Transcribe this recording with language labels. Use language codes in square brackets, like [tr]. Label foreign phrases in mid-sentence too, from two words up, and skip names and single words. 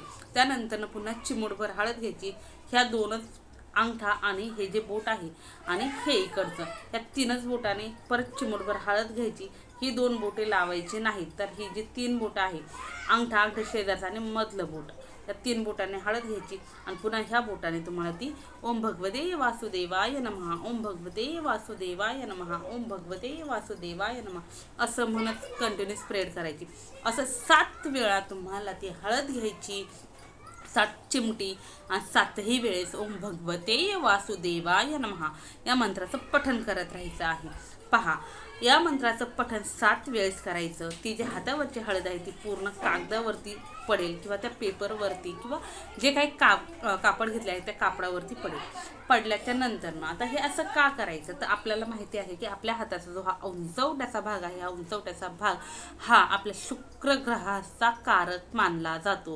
[mr] त्यानंतरनं पुन्हा चिमूटभर हळद घ्यायची. ह्या दोनच अंगठा आणि हे जे बोट आहे आणि हे इकडचं, या 3च बोटाने परत चिमूटभर हळद घ्यायची. ही 2 बोटे लावायची नाहीत, तर ही जी 3 बोटं आहे, अंगठा, अंगठा शेजारचा आणि मधलं बोट, या 3 बोटाने हळद घ्यायची आणि पुन्हा ह्या बोटाने तुम्हाला ती [sa] ओम भगवते वासुदेवाय नमः, ओम भगवते वासुदेवाय नमः, ओम भगवते वासुदेवाय नमः [mr] असं म्हणत [en] continue spread [mr] करायची. असं 7 वेळा तुम्हाला ती हळद घ्यायची, 7 चिमटी, आणि 7ही वेळेस [sa] ओम भगवते वासुदेवाय नमः [mr] या मंत्राचं पठण करत राहायचं आहे. पहा या मंत्राचं पठण 7 वेळेस करायचं. ती जी हातावरची हळद आहे ती पूर्ण कागदावरती पडेल किंवा त्या पेपरवरती किंवा जे काही कापड घेतले आहे त्या कापडावरती पडेल. पडल्याच्या नंतर आता हे असं का करायचं, तर आपल्याला माहिती आहे की आपल्या हाताचा जो हा उंचवट्याचा भाग आहे, हा उंचवट्याचा भाग हा आपल्या शुक्र ग्रहाचा कारक मानला जातो.